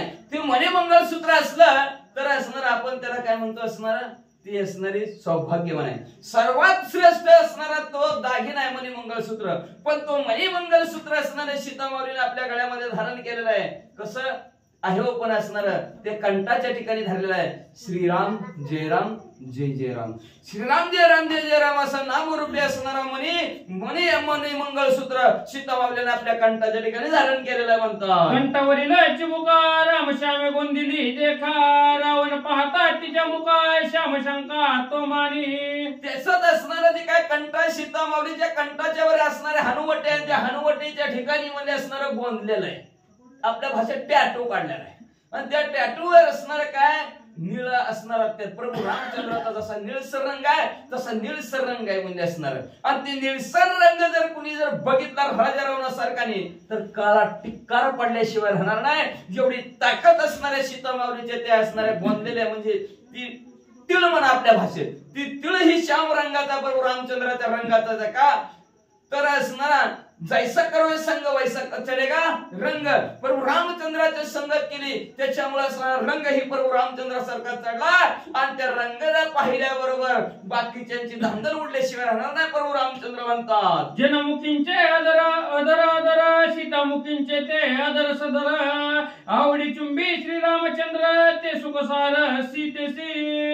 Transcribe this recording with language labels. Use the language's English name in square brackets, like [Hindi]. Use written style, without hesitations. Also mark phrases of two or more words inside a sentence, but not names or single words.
[Marathi] ते मणी मंगलसूत्र असलं तर असणार आपण त्याला काय म्हणतो? असणार ती असणारी सौभाग्यवान आहे. सर्वात श्रेष्ठ असणारा तो दागिना आहे मणी मंगलसूत्र. पण तो मणी मंगलसूत्र असणारे सीतामाऊलीने आपल्या गळ्यामध्ये धारण केलेलं आहे. कसं आहे हो? पण असणार ते कंठाच्या ठिकाणी धरलेलं आहे. श्रीराम जय राम जय जय राम. श्रीराम जय राम जय जय राम असं नामरूपी असणारा मणी मंगळसूत्र सीतामाऊलीने आपल्या कंठाच्या ठिकाणी धारण केलेलं आहे. म्हणतात कंठावरील चिमुका राम श्यामे गोंदिली देखा रावण पाहता तिच्या मुका श्याम शंका तो मानी. त्याच्यात असणारं जे काय कंठ सीतामाऊलीच्या कंठाच्या वर असणारे हनुवटे आहे, त्या हनुवटीच्या ठिकाणी मध्ये असणारं गोंदलेलं आहे. आपल्या भाषेत टॅटू काढलेला आहे. आणि त्या टॅटूवर असणार काय? निळ असणार. प्रभू रामचंद्राचा जसा निळसर रंग आहे तसा निळसर रंग आहे म्हणजे असणार. आणि ते निळसर रंग जर कुणी जर बघितला राजा रावणासारखा नाही तर काळा टिक्कार पडल्याशिवाय राहणार नाही. जेवढी ताकद असणाऱ्या सीतामाऊलीचे ते असणाऱ्या गोंदलेल्या म्हणजे ती तिळ म्हणा आपल्या भाषेत. ती तिळ ही श्याम रंगाचा प्रभू रामचंद्राच्या रंगाचा का तर असणारा [Hindi] जैसा करो संग वैसा चढेगा रंग. [Marathi] प्रभू रामचंद्राची संगत केली त्याच्यामुळे रंग ही प्रभू रामचंद्रासारखा चढला. आणि त्या रंगाला पाहिल्याबरोबर बाकीच्यांची धांदल उडल्याशिवाय राहणार नाही. प्रभू रामचंद्र म्हणतात जनमुखींचे आदर आदर आदर सीतामुखींचे ते आदर सदर आवडी चुंबी श्रीरामचंद्र ते सुखसार सीतेसी.